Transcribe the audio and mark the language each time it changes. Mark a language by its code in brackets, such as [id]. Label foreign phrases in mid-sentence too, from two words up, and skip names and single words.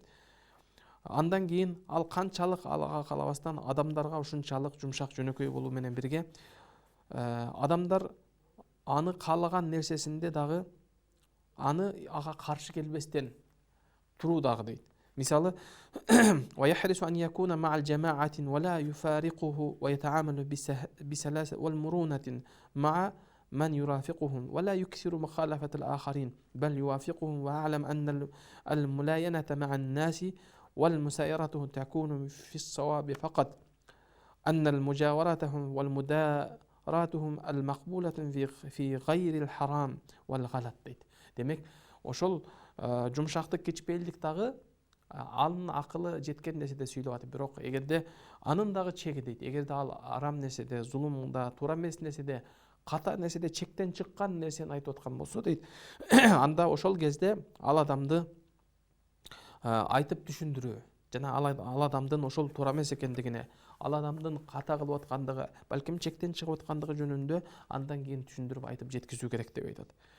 [ky] Андан кийин ал канчалык ага калабастан адамдарга ушунчалык жумшак жөнөкөй болуу менен бирге адамдар аны каалаган нерсесинде дагы аны ага каршы келбестен туруу дагы дейт. Мисалы, [ar] ويحرص أن يكون مع الجماعة ولا يفارقه ويتعامل بسلاسة والمرونة مع من يرافقهم ولا يكثر مخالفة الآخرين بل يوافقهم وأعلم أن الملاينة مع الناس والمسايرة تكون في الصواب فقط أن المجاورتهم والمداراتهم المقبولة في غير الحرام والغلط дейді. [ky] Демек, ошол жумшактык кечпейилдик дагы анын акылы жеткен нерседе сүйлөп атат. Бирок эгерде анын дагы чеги дейт. Эгерде ал арам нерседе, зулумда, туура эмес нерседе, ката нерседе, чектен чыккан нерсени айтып аткан болсо дейт, анда ошол кезде ал адамды айтып түшүндүрүү жана ал адамдын ошол туура эмес экендигине, ал адамдын ката кылып аткандыгы, балким чектен чыгып аткандыгы жөнүндө андан кийин түшүндүрүп айтып жеткизүү керек деп айтат.